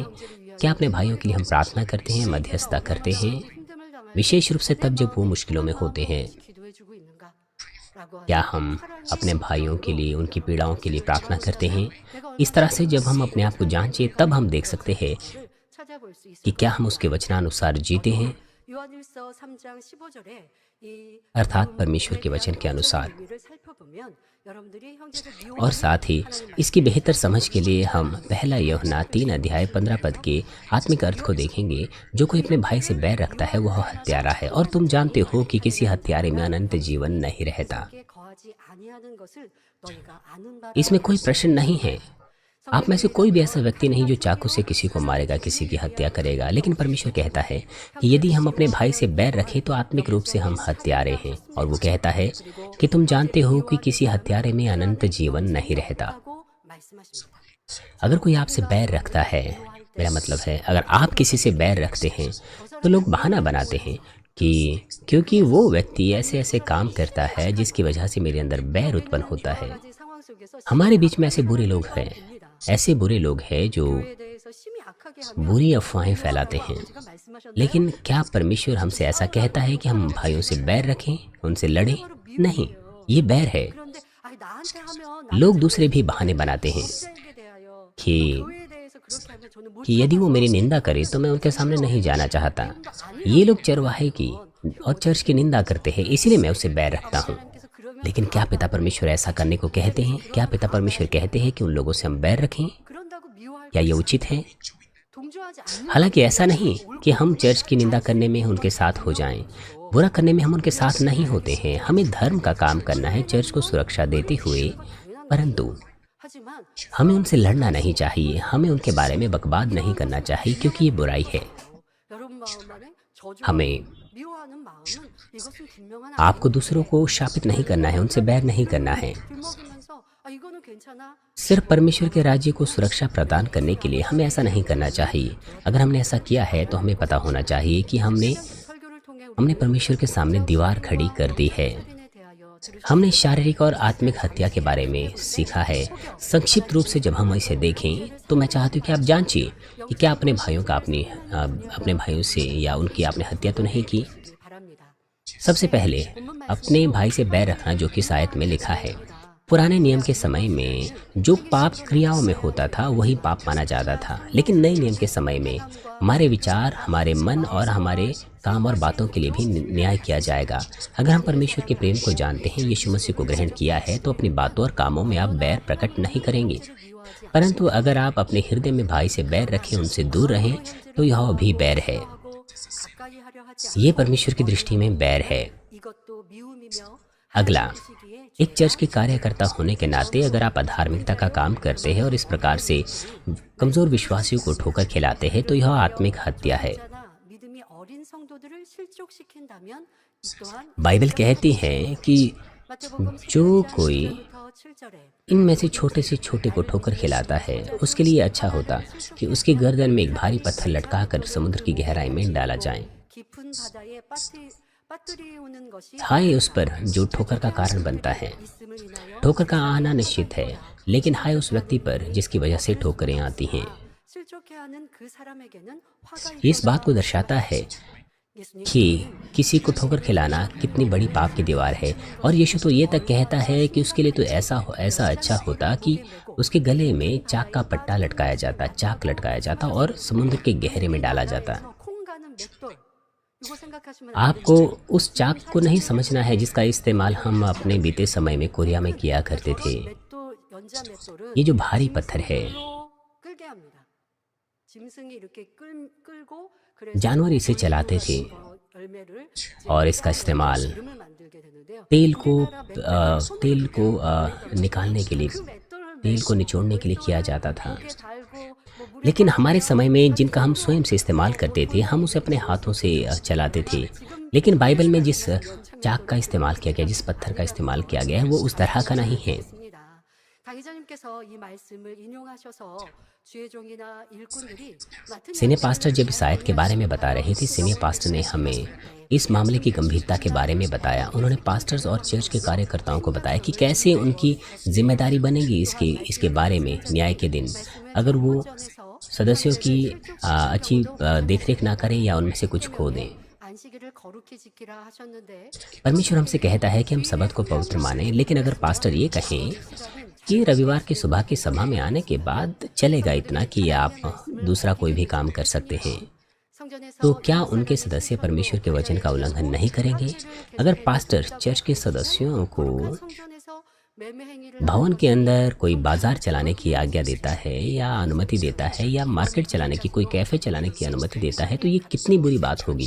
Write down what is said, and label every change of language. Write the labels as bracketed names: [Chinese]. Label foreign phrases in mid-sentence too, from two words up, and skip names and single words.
[Hindi] क्या अपने भाइयों के लिए हम प्रार्थना करते हैं, मध्यस्थता करते हैं, विशेष रूप से तब जब वो मुश्किलों में होते हैं? क्या हम अपने भाइयों के लिए, उनकी पीड़ाओं के लिए प्रार्थना करते हैं? इस तरह से जब हम अपने आप को जांचें, तब हम देख सकते हैं कि क्या हम उसके वचनानुसार जीते हैं [Korean] 요한일서 3장 15절에 이 [Hindi] अर्थात परमेश्वर के वचन के अनुसार। [Korean] 의미를 살펴보면 여러분들이 형제를 [Hindi] और [Korean] 미워하는 [Hindi] साथ ही इसकी बेहतर समझ के लिए हम पहला यूहन्ना 3 अध्याय 15 पद के आत्मिक अर्थ को देखेंगे। जो कोई अपने भाई से बैर रखता है वह हत्यारा है, और तुम जानते हो कि किसी हत्यारे में अनंत जीवन नहीं रहता। [Korean] 게 거하지 아니하는 것을 너희가 아는 바라. [Hindi] इसमें कोई प्रश्न नहीं है। आप में से कोई भी ऐसा व्यक्ति नहीं जो चाकू से किसी को मारेगा, किसी की हत्या करेगा। लेकिन परमेश्वर कहता है कि यदि हम अपने भाई से बैर रखें तो आत्मिक रूप से हम हत्यारे हैं। और वो कहता है कि तुम जानते हो कि किसी हत्यारे में अनंत जीवन नहीं रहता। [Korean] 하고 말씀하십니다. [Hindi] अगर कोई आपसे बैर रखता है, मेरा मतलब है अगर आप किसी से बैर रखते हैं तो लोग बहाना बनाते हैं कि क्योंकि वो व्यक्ति ऐसे ऐसे काम करता है जिसकी वजह से मेरे अंदर बैर उत्पन्न होता है। [Korean] 가지 상황 속에서 [Hindi] हमारे बीच में ऐसे बुरे लोग हैं, ऐसे बुरे लोग हैं जो [Korean] 교회에 대해서 심히 악하게 하면 [Hindi] बुरी अफवाहें फैलाते हैं। [Korean] 제가 말씀하셨나요? [Hindi] लेकिन क्या परमेश्वर हमसे ऐसा कहता है कि हम भाइयों से बैर रखें, उनसे लड़ें? नहीं, ये बैर है। [Korean] 그런데 아니 나한테 하면 [Hindi] लोग दूसरे भी बहाने बनाते हैं [Korean] 남자에게 대하여 [Hindi] कि [Korean] 교회에 대해서 그렇게 하면 저는 못 [Hindi] यदि वो मेरी निंदा करे तो मैं उनके सामने नहीं जाना चाहता। ये लोग चरवाहे की और चर्च की निंदा करते हैं, इसीलिए मैं उससे बैर रखता हूँ। [Korean] 하나님께서 그러면 [Hindi] लेकिन क्या पिता परमेश्वर ऐसा करने को कहते हैं? क्या पिता परमेश्वर कहते हैं कि उन लोगों से हम बैर रखें? [Korean] 그런다고 미워할 [Hindi] क्या ये उचित है? [Korean] 동조하지 않는 [Hindi] हालांकि ऐसा नहीं कि हम चर्च की निंदा करने में उनके साथ हो जाएं। बुरा करने में हम उनके साथ नहीं होते हैं। हमें धर्म का काम करना है, चर्च को सुरक्षा देते हुए। परंतु [Korean] 하지만 [Hindi] हमें उनसे लड़ना नहीं चाहिए, हमें उनके बारे में बकवाद नहीं करना चाहिए, क्योंकि ये बुराई है। [Korean] 여러분 마음 안에 저주와 [Hindi] हमें [Korean] 미워하는 마음은 이것은 분명한 [Hindi] आपको दूसरों को शापित नहीं करना है, उनसे बैर नहीं करना है। [Korean] 들먹이면서 아 이거는 괜찮아. [Hindi] सिर्फ परमेश्वर के राज्य को सुरक्षा प्रदान करने के लिए हमें ऐसा नहीं करना चाहिए। अगर हमने ऐसा किया है तो हमें पता होना चाहिए कि हमने [Korean] 설교를 통해 [Hindi] हमने परमेश्वर के सामने दीवार खड़ी कर दी है। [Korean] 살인에 대하여 들으신 [Hindi] हमने शारीरिक और आत्मिक हत्या के बारे में सीखा है। संक्षिप्त रूप से जब हम इसे देखें तो मैं चाहती हूँ कि आप जांचिए कि क्या अपने भाइयों का अपने भाइयों से या उनकी आपने हत्या तो नहीं की। [Korean] 바랍니다. [Hindi] सबसे पहले अपने भाई से बैर रखना, जो कि इस आयत में लिखा है। पुराने नियम के समय में जो पाप क्रियाओं में होता था वही पाप माना जाता था, लेकिन नए नियम के समय में हमारे विचार, हमारे मन और हमारे काम और बातों के लिए भी न्याय किया जाएगा। अगर हम परमेश्वर के प्रेम को जानते हैं, यीशु मसीह को ग्रहण किया है, तो अपनी बातों और कामों में आप बैर प्रकट नहीं करेंगे। परंतु अगर आप अपने हृदय में भाई से बैर रखें, उनसे दूर रहें, तो यह भी बैर है। [Korean] 하고 가까이 하려 하지 [Hindi] ये परमेश्वर की दृष्टि में बैर है। [Korean] 이것도 미움이며 [Hindi] अगला, [Korean] 시기에 [Hindi] एक चर्च के कार्यकर्ता होने के नाते अगर आप अधार्मिकता का काम करते हैं और इस प्रकार से कमजोर विश्वासियों को ठोकर खिलाते हैं तो यह आत्मिक हत्या है। [Korean] 자나 믿음이 어린 성도들을 실족시킨다면 이 또한 [Hindi] बाइबल कहती है कि [Korean] 마태복음 [Hindi] जो [Korean] 11장 [Hindi] कोई [Korean] 10절부터 7절에 [Hindi] इनमें से छोटे को ठोकर खिलाता है, उसके लिए अच्छा होता कि उसकी गर्दन में एक भारी पत्थर लटकाकर समुद्र की गहराई में डाला जाए। [Korean] 깊은 바다에 빠뜨리우는 것이 [Hindi] हाय उस पर जो ठोकर का कारण बनता है। [Korean] 있음을 인하여 [Hindi] ठोकर का आना निश्चित है, लेकिन हाय उस व्यक्ति पर जिसकी वजह से ठोकरें आती हैं। [Korean] 실족해 하는 그 सारामे게는 화가 [Hindi] ये इस बात को दर्शाता है कि किसी को ठोकर खिलाना कितनी बड़ी पाप की दीवार है। और यीशु तो ये तक कहता है कि उसके लिए तो ऐसा अच्छा होता कि उसके गले में चाक का पट्टा लटकाया जाता, चाक लटकाया जाता और समुद्र के गहरे में डाला जाता। [Korean] 콩 가는 맷돌 이거 생각하시면 안 [Hindi] आपको उस चाक को नहीं समझना है जिसका इस्तेमाल हम अपने बीते समय में कोरिया में किया करते थे। [Korean] 맷돌 연자 맷돌은 [Hindi] ये जो भारी पत्थर है, [Korean] 끌게 합니다. 짐승이 이렇게 끌고 그래서 [Hindi] जानवर इसे चलाते थे [Korean] 열매를 [Hindi] और इसका इस्तेमाल [Korean] 기름을 만들게 되는데요. [Hindi] तेल को निकालने के लिए, तेल को निचोड़ने के लिए किया जाता था। [Korean] 이렇게 달고 뭐 물에 [Hindi] लेकिन हमारे समय में जिनका हम स्वयं से इस्तेमाल करते थे, हम उसे अपने हाथों से चलाते थे। लेकिन बाइबल में जिस चाक का इस्तेमाल किया गया, जिस पत्थर का इस्तेमाल किया गया है, वो उस तरह का नहीं है। [Korean] 있습니다. 강의자님께서 이 말씀을 인용하셔서 주의 종이나 일꾼들이 맡은 [English] senior pastor [Hindi] जब इस आयत के बारे में बता रहे थे, [English] senior pastor [Hindi] ने हमें इस मामले की गंभीरता के बारे में बताया। उन्होंने पास्टर्स और चर्च के कार्यकर्ताओं को बताया कि कैसे उनकी जिम्मेदारी बनेगी इसके बारे में न्याय के दिन। अगर वो सदस्यों की अच्छी देखरेख ना करें या उनमें से कुछ खो दें। [Korean] 안식일을 거룩히 지키라 하셨는데 [Hindi] परमेश्वर हमसे कहता है कि हम सबत को पवित्र मानें, लेकिन अगर पास्टर ये कहें कि रविवार की सुबह की सभा में आने के बाद चलेगा इतना कि आप दूसरा कोई भी काम कर सकते हैं, तो क्या उनके सदस्य परमेश्वर के वचन का उल्लंघन नहीं करेंगे? अगर पास्टर चर्च के सदस्यों को भवन के अंदर कोई बाजार चलाने की आज्ञा देता है या अनुमति देता है या मार्केट चलाने की, कोई कैफ़े चलाने की अनुमति देता है, तो ये कितनी बुरी बात होगी।